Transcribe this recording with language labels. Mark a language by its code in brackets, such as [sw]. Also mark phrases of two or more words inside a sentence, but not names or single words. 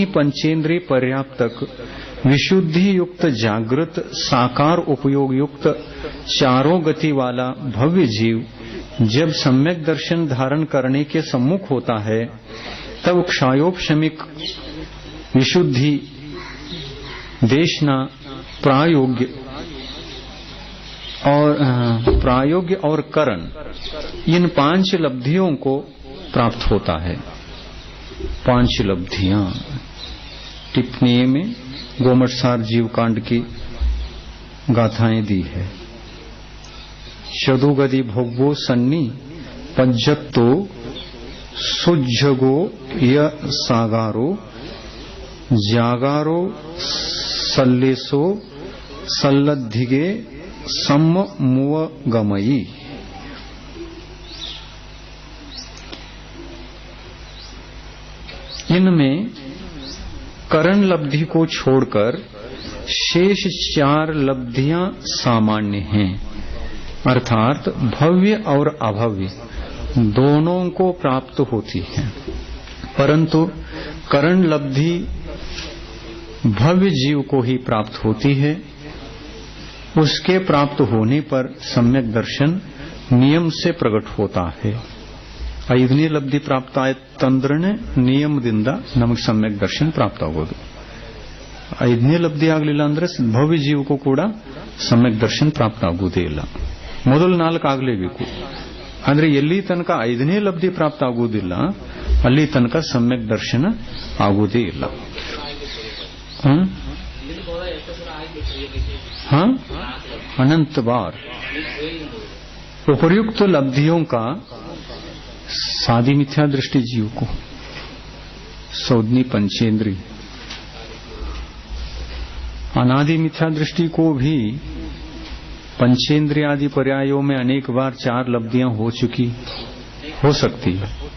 [hi] पंचेंद्रिय पर्याप्तक विशुद्धि युक्त जागृत साकार उपयोग युक्त चारों गति वाला भव्य जीव जब सम्यक दर्शन धारण करने के सम्मुख होता है तब क्षयोपशमिक विशुद्धि देशना प्रायोग्य और करण इन 5 लब्धियों को प्राप्त होता है। 5 लब्धियां टिप्पणी में गोमटसार जीवकांड की गाथाएं दी है। [pra] शदुगदि भोगो सन्नी पज्जत्तो सुज्जगो य सागारो जागारो सल्लेसो सल्लद्धिगे सम्म मुव गमयी। [hi] इनमें करण लब्धि को छोड़कर शेष 4 लब्धियां सामान्य हैं, अर्थात भव्य और अभव्य दोनों को प्राप्त होती है, परंतु करण लब्धि भव्य जीव को ही प्राप्त होती है। उसके प्राप्त होने पर सम्यक दर्शन नियम से प्रकट होता है। [kn] 5ನೇ ಲಬ್ಧಿ ಪ್ರಾಪ್ತ ಆಯ್ತಂದ್ರೆ ನಿಯಮದಿಂದ ನಮಗೆ ಸಮ್ಯಕ್ ದರ್ಶನ ಪ್ರಾಪ್ತ ಆಗೋದು। 5ನೇ ಲಬ್ಧಿ ಆಗಲಿಲ್ಲ ಅಂದ್ರೆ ಭವ್ಯ ಜೀವಕ್ಕೂ ಕೂಡ ಸಮ್ಯಕ್ ದರ್ಶನ ಪ್ರಾಪ್ತ ಆಗುವುದೇ ಇಲ್ಲ। ಮೊದಲು 4 ಆಗಲೇಬೇಕು, ಅಂದ್ರೆ ಎಲ್ಲಿ ತನಕ 5ನೇ ಲಬ್ಧಿ ಪ್ರಾಪ್ತ ಆಗುವುದಿಲ್ಲ ಅಲ್ಲಿ ತನಕ ಸಮ್ಯಕ್ ದರ್ಶನ ಆಗುವುದೇ ಇಲ್ಲ। [hi] हाँ, अनंत बार उपर्युक्त लब्धियों का सादी मिथ्या दृष्टि जीव को सौदनी पंचेंद्री अनादि मिथ्या दृष्टि को भी पंचेंद्रिय आदि पर्यायों में अनेक बार 4 लब्धियां हो सकती है।